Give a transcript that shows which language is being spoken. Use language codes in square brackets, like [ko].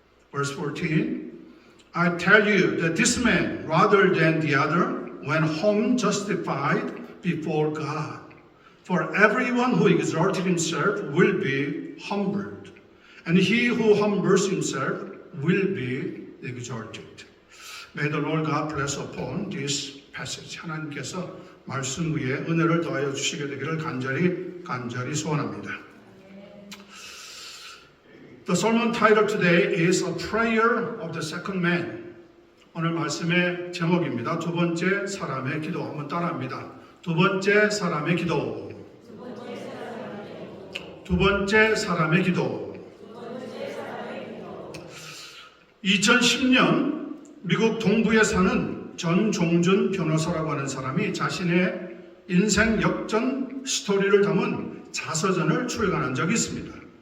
[en] Verse 14, I tell you that this man, rather than the other, went home justified before God. For everyone who exalted himself will be humbled, and he who humbles himself will be exalted. May the Lord God bless upon this passage. [ko] 하나님께서 말씀 위에 은혜를 더하여 주시게 되기를 간절히 소원합니다. [en] The sermon title today is A Prayer of the Second Man. [ko] 오늘 말씀의 제목입니다. 두 번째 사람의 기도. 한번 따라합니다. 두 번째 사람의 기도. 두 번째 사람의 기도. 2010년 미국 동부에 사는 전종준 변호사라고 하는 사람이 자신의 인생 역전 스토리를 담은 자서전을 출간한 적이 있습니다.